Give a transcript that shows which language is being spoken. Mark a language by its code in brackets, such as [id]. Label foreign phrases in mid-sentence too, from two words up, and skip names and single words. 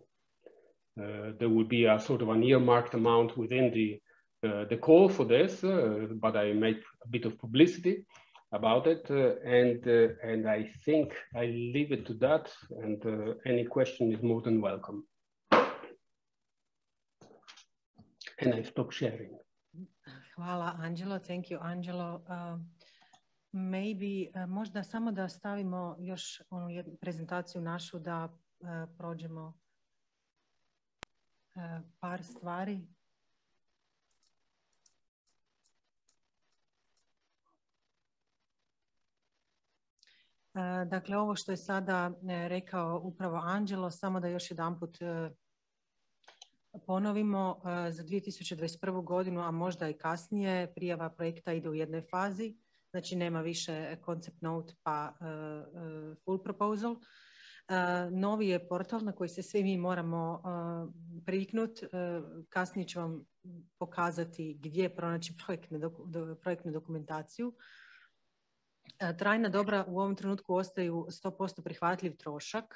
[en] There will be a sort of an earmarked amount within the call for this, but I make a bit of publicity about it, and I think I leave it to that, and any question is more than welcome. And I stop sharing. Hvala, Angelo. Thank you, Angelo. Maybe, [hr] možda samo da stavimo još onu jednu prezentaciju našu, da prođemo par stvari. Dakle, ovo što je sada rekao upravo Angelo, samo da još jedanput ponovimo, za 2021. godinu, a možda i kasnije, prijava projekta ide u jednoj fazi, znači nema više [en] concept note [hr] pa [en] full proposal. [hr] Novi je portal na koji se svi mi moramo priviknuti. Kasnije ću vam pokazati gdje pronaći projektnu dokumentaciju. Trajna dobra u ovom trenutku ostaju 100% prihvatljiv trošak.